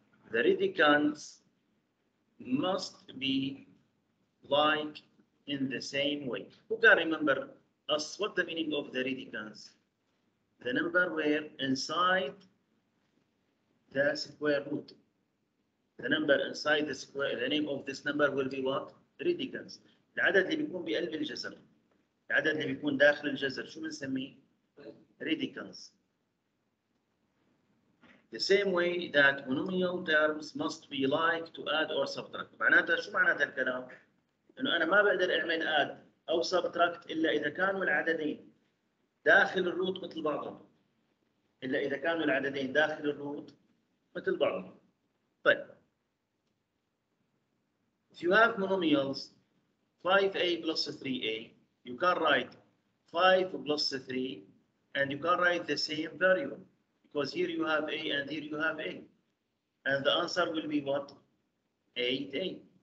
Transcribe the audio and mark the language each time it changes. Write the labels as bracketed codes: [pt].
[en] The radicals must be like in the same way. Who can remember us what the meaning of the radicals? The number where inside the square root. The number inside the square, the name of this number will be what? Radicals. [ar] العدد اللي بيكون بقلب الجذر. العدد اللي بيكون داخل الجذر شو بنسميه؟ Radicals. [en] The same way that monomial terms must be like to add or subtract. [ar] معناتها شو معناتها الكلام؟ انه انا ما بقدر اعمل اد او سبتراكت الا اذا كانوا العددين داخل الروت مثل بعضهم، الا اذا كانوا العددين داخل الروت مثل بعضهم. [en] طيب if you have monomials 5a plus 3a, you can write 5 plus 3 and you can write the same variable because here you have a and here you have a, and the answer will be what? 8a.